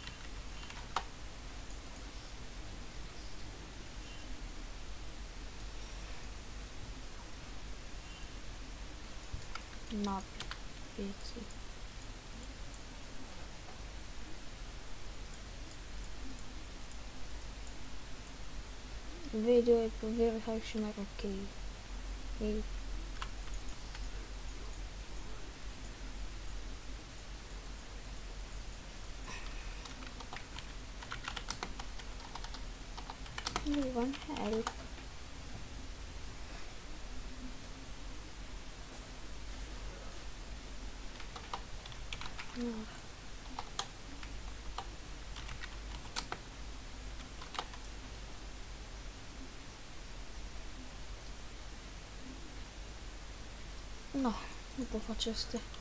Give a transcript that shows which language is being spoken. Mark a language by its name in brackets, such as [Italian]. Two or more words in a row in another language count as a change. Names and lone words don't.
[Romanian] Napi. Vieții. Video e pe [English] very high [Romanian] și mai ok. Ei. [English] Everyone help. No. No, [Romanian] nu pot face astea.